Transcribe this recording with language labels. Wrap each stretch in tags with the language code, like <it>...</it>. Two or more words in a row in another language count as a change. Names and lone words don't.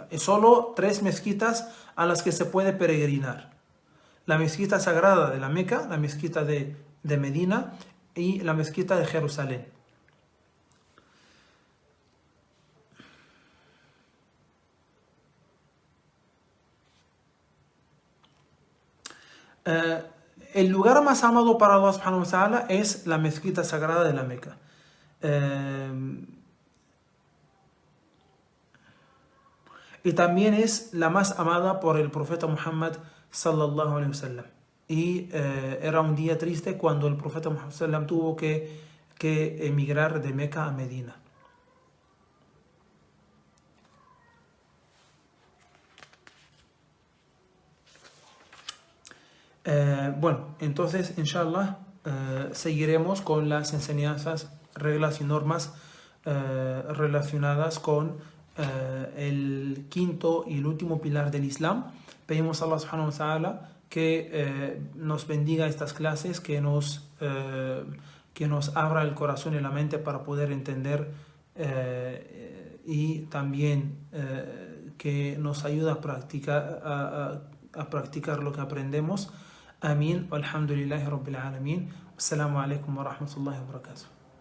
<es>Es solo 3 mezquitas a las que se puede peregrinar: la mezquita sagrada de la Meca, la mezquita de Medina y la mezquita de Jerusalén. El lugar más amado para Allah</es> <ar>سبحانه وتعالى</ar> <es>es la mezquita sagrada de la Meca. Y también es la más amada por el profeta Muhammad</es> <ar>صلى الله عليه وسلم.</ar> <es>Y era un día triste cuando el profeta Muhammad sallallahu tuvo que emigrar de Meca a Medina. Bueno, entonces, inshallah, seguiremos con las enseñanzas, reglas y normas relacionadas con el quinto y el último pilar del Islam. Pedimos a Allah</es> <ar>سبحانه وتعالى</ar> <es>que nos bendiga estas clases, que nos abra el corazón y la mente para poder entender, y también que nos ayude a practicar lo que aprendemos. Amén.</es> <ar>والحمد لله رب العالمين. السلام عليكم ورحمة الله وبركاته.</ar>